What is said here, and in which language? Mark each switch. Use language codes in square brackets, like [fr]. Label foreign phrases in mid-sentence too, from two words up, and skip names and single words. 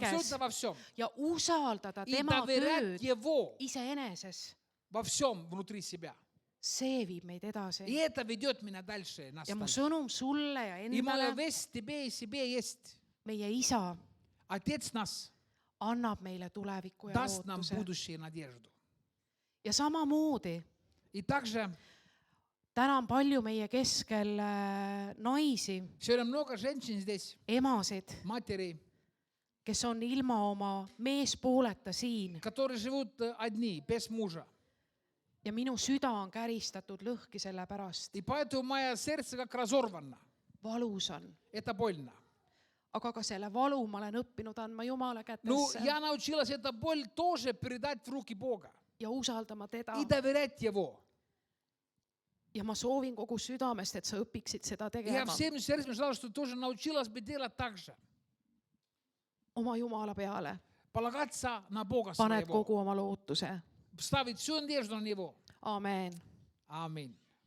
[ru] Абсолютно во всем. [et] ja usaldada [ru] И [et] tema [ru] доверять [et] tööd [ru] Его [et] iseeneses, [ru] во всем внутри себя. [et] see viib meid [ru] И [et] edasi. [ru] это ведет меня дальше. Нас [et] ja mu [ru] дальше. [et] sõnum sulle ja [ru] И моя [et] endale, [ru] весть тебе и себе есть. [et] meie isa [ru] Отец нас [et] annab meile tuleviku ja [ru] даст нам [et] lootuse. [ru] будущее и надежду. [et] ja samamoodi [ru] И также [et] täna on palju meie keskel naisi, [ru] сегодня много женщин здесь, [et] emasid, [ru] матерей, [et] kes on ilma oma meespooleta siin [ru] которые живут одни, без мужа. [et] ja minu süda on käristatud lõhki selle pärast. [ru] И поэтому мое сердце как разорвано. [et] valus on, [ru] Это больно. [et] aga ka selle valu ma olen õppinud andma Jumala [ru] Ну, [et] kätesse [ru] я научилась эту боль тоже передать в руки Бога [et] ja usaldama teda. [ru] и доверять Его. [et] ja ma soovin kogu südamest, et sa õpiksid seda [ru] И я [et] tegema [ru] всем сердцем желаю, что ты тоже научилась бы делать так же. [et] oma Jumala peale. [ru] Полагаться на Бога [et] paned [ru] своего. [et] kogu oma lootuse. [ru] Ставить всю надежду на Него. [et] Amen. [ru] Аминь.